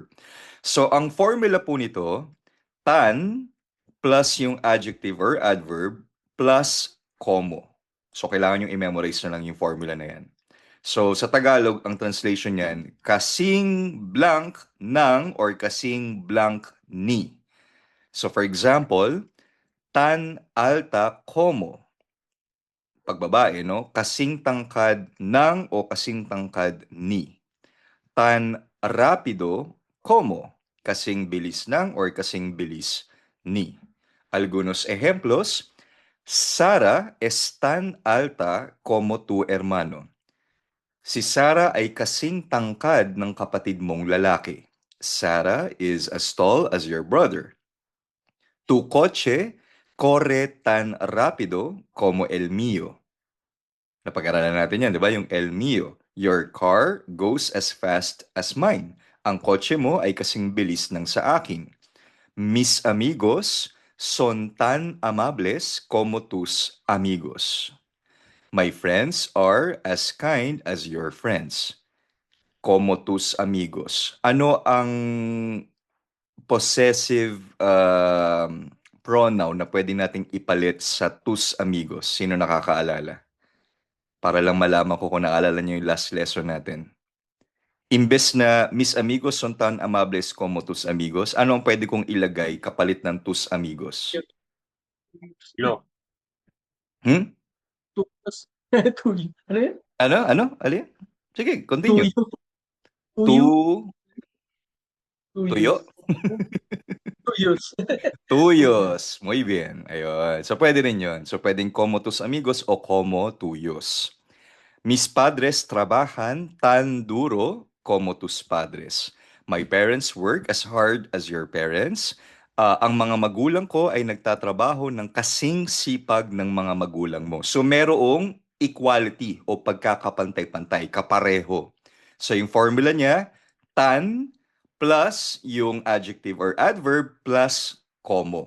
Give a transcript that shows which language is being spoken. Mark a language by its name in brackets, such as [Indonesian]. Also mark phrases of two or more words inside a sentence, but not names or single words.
[Filipino] So, ang formula po nito, tan plus yung [English] adjective or adverb [Filipino] plus como. So, kailangan yung i-memorize na lang yung formula na yan. So, sa Tagalog, ang translation niyan, kasing blank ng or kasing blank ni. [English] So, for example, [Spanish] tan alta como. [Filipino] Pag babae, no? Kasing tangkad ng o kasing tangkad ni. [Spanish] Tan rapido como. [Filipino] Kasing bilis ng or kasing bilis ni. [Spanish] Algunos ejemplos, Sara es tan alta como tu hermano. [Filipino] Si Sarah ay kasing tangkad ng kapatid mong lalaki. [English] Sarah is as tall as your brother. [Spanish] Tu coche corre tan rápido como el mío. [Filipino] Napag-aralan natin yan, di ba? [Spanish] Yung el mío. [English] Your car goes as fast as mine. [Filipino] Ang kotse mo ay kasing bilis ng sa akin. [Spanish] Mis amigos son tan amables como tus amigos. [English] My friends are as kind as your friends. [Spanish] Como tus amigos. [Filipino] Ano ang [English] possessive pronoun [Filipino] na pwede nating ipalit sa [Spanish] tus amigos? [Filipino] Sino nakakaalala? Para lang malaman ko kung naalala niyo yung [English] last lesson [Filipino] natin. Imbes na [Spanish] mis amigos son tan amables como tus amigos, [Filipino] ano ang pwede kong ilagay kapalit ng [Spanish] tus amigos? Lo. Hmm? Tuyos. Tuyo. [Filipino] Ano yan? Ano? Ano? Alin? Sige, continue. [Spanish] Tuyo. Tu, Tuyo. tuyo? Tuyos. Tuyos. Tuyos. Muy bien. [Filipino] Ayun. So, pwede rin yun. So, pwedeng [Spanish] como tus amigos [Filipino] o [Spanish] como tuyos. Mis padres trabajan tan duro como tus padres. [English] My parents work as hard as your parents. [Filipino] Ang mga magulang ko ay nagtatrabaho ng kasing sipag ng mga magulang mo. So, merong equality o pagkakapantay-pantay, kapareho. So, yung formula niya, tan plus yung [English] adjective or adverb [Filipino] plus como.